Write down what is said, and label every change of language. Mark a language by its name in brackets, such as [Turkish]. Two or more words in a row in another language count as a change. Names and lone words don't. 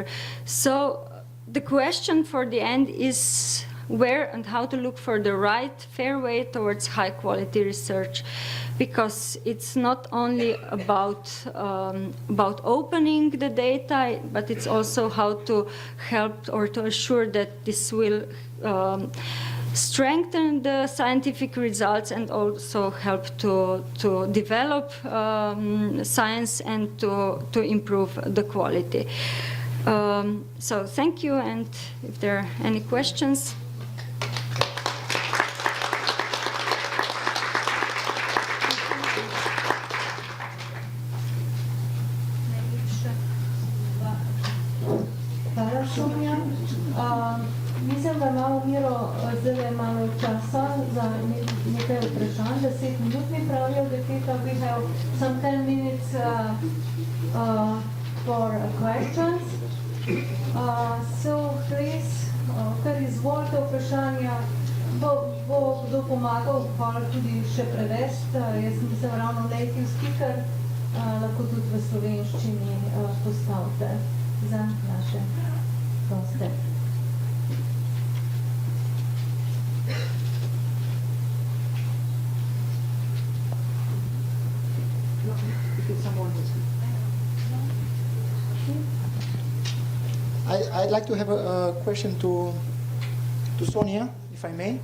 [English] So the question for the end is where and how to look for the right, fair way towards high-quality research, because it's not only about opening the data, but it's also how to help or to assure that this will strengthen the scientific results and also help to develop science and to improve the quality. So thank you, and if there are any questions. [Slovenian] Hvala, Sonja. Mislim, da imamo Miro zdaj malo časa za nekaj vprašanj. 10 minut mi pravijo, da [English] we have some 10 minutes for questions. So please, [Slovenian] kar izvolite vprašanja, bo kdo pomagal, hvala tudi še prevesti. Jaz nisem ravno [English] native speaker, [Slovenian] lahko tudi v slovenščini postavite za naše goste. [English] I'd like to have a question to Sonja, if I may.